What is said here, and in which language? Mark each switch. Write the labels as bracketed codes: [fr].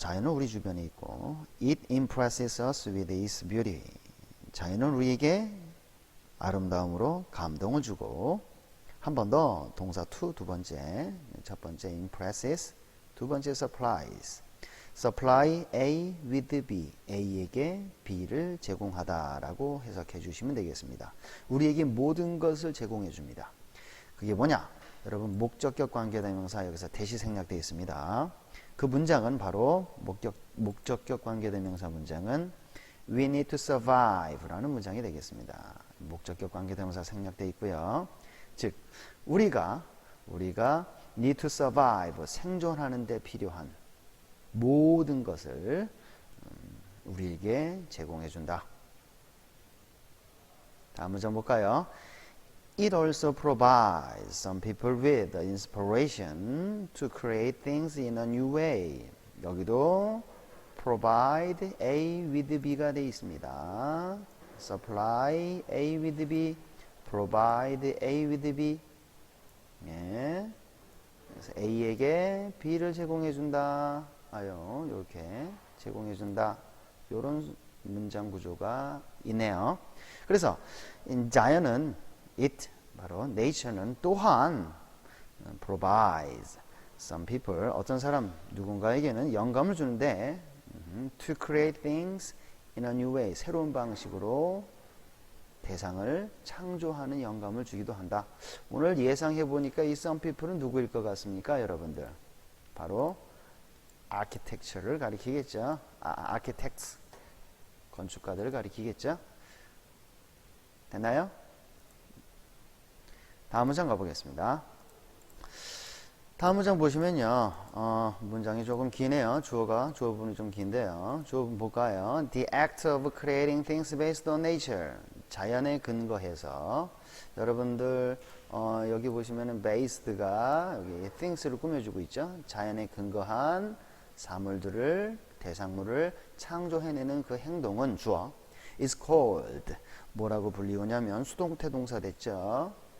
[ko] 자연은 우리 주변에 있고 [en] It impresses us with its beauty. [ko] 자연은 우리에게 아름다움으로 감동을 주고 한 번 더 동사 to 두 번째 첫 번째 impresses 두 번째 supplies. supply A with B, A에게 B를 제공하다라고 해석해 주시면 되겠습니다. 우리에게 모든 것을 제공해 줍니다. 그게 뭐냐? 여러분 목적격 관계대명사 여기서 대시 생략되어 있습니다. 그 문장은 바로 목적격 관계대명사 문장은 [en] We need to survive [ko] 라는 문장이 되겠습니다. 목적격 관계대명사 생략되어 있고요. 즉 우리가 [en] need to survive [ko] 생존하는 데 필요한 모든 것을 우리에게 제공해 준다. 다음 문장 볼까요? [en] It also provides some people with the inspiration to create things in a new way. [ko] 여기도 provide A with B가 되어 있습니다. [en] supply A with B, provide A with B. [ko] 그래서 A에게 B를 제공해 준다. 이렇게 제공해 준다. 이런 문장 구조가 있네요. 그래서 자연은 바로 nature는 또한 [en] provides some people [ko] 어떤 사람 누군가에게는 영감을 주는데 [en] to create things in a new way [ko] 새로운 방식으로 대상을 창조하는 영감을 주기도 한다. 오늘 예상해 보니까 이 some people은 누구일 것 같습니까, 여러분들? 바로 architecture를 가리키겠죠. architects 건축가들을 가리키겠죠. 됐나요? 다음 문장 가보겠습니다. 다음 문장 보시면요. 문장이 조금 기네요. 주어 부분이 좀 긴데요. 주어 부분 볼까요? [en] The act of creating things based on nature. [ko] 자연에 근거해서 여러분들 여기 보시면은 based가 여기 things를 꾸며주고 있죠. 자연에 근거한 사물들을 대상물을 창조해내는 그 행동은 주어 [en] is called [ko] 뭐라고 불리우냐면 수동태 동사 됐죠.